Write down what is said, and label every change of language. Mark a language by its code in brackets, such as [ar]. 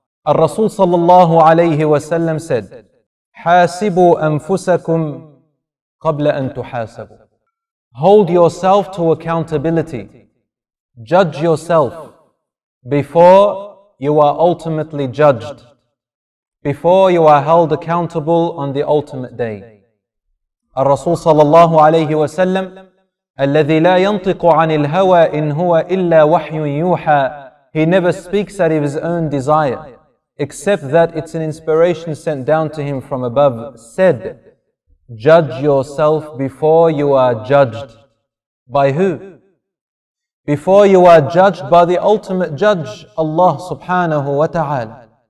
[ar] Al-Rasul sallallahu alayhi wa sallam said, حَاسِبُوا أَنفُسَكُمْ قَبْلَ أَن تُحَاسَبُوا. [en] Hold yourself to accountability. Judge yourself before you are ultimately judged, before you are held accountable on the ultimate day. [ar] الرسول صلى الله عليه وسلم الذي لا ينطق عن الهوى إن هو إلا وحي يوحى. [en] He never speaks out of his own desire, except that it's an inspiration sent down to him from above, said, judge yourself before you are judged. By who? Before you are judged by the ultimate judge, Allah subhanahu wa ta'ala.